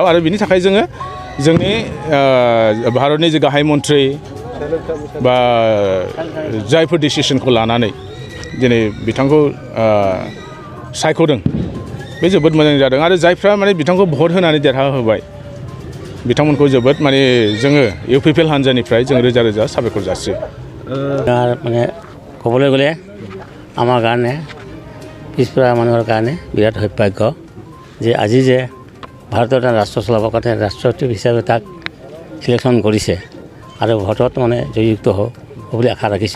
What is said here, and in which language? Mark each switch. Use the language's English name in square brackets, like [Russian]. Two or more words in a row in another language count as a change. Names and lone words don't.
[Bodo] आरो बिनि थाखाय जोङो जोंनि भारतनि जे गाहाय मन्थ्रि बा जायफोर डिसिसनखौ लानानै दिनै बिथांखौ सायख'दों बे जोबोद मोजां जादों। आरो जायफ्रा माने बिथांखौ भट होनानै देरहाहोबाय बिथांमोनखौ जोबोद माने जोङो इउपिपिएल हान्जानिफ्राय जों रोजा रोजा साबायखर जासियो। [Assamese] মানে ক'বলৈ গ'লে আমাৰ কাৰণে পিছপৰা মানুহৰ কাৰণে বিৰাট সৌভাগ্য যে আজি যে ভাৰতৰ এটা ৰাষ্ট্ৰ চলাবৰ কাৰণে ৰাষ্ট্ৰপতি হিচাপে তাক চিলেকশ্যন কৰিছে আৰু ভোটত মানে জয়যুক্ত হ'ব বুলি আশা ৰাখিছোঁ।